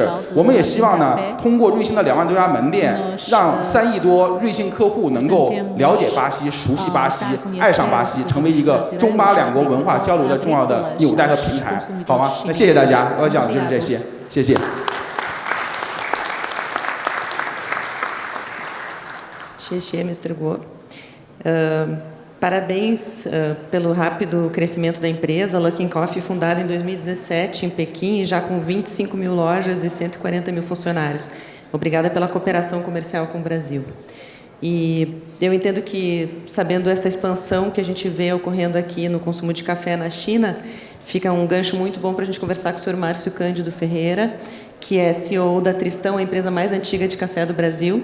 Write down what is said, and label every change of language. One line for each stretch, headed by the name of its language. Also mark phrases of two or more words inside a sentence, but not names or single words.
Chinese: 我们也希望呢，通过瑞幸的2万多家门店，让3亿多瑞幸客户能够了解巴西、熟悉巴西、爱上巴西，成为一个中巴2国文化交流的重要的纽带和平台，好吗？那谢谢大家，我要讲的就是这些，谢谢。
Portuguese: Xexê, Mr. Guo. Parabéns pelo rápido crescimento da empresa. Luckin Coffee, fundada em 2017 em Pequim, já com 25 mil lojas e 140 mil funcionários. Obrigada pela cooperação comercial com o Brasil. E eu entendo que, sabendo essa expansão que a gente vê ocorrendo aqui no consumo de café na China, fica um gancho muito bom para a gente conversar com o senhor Márcio Cândido Ferreira, que é CEO da Tristão, a empresa mais antiga de café do Brasil.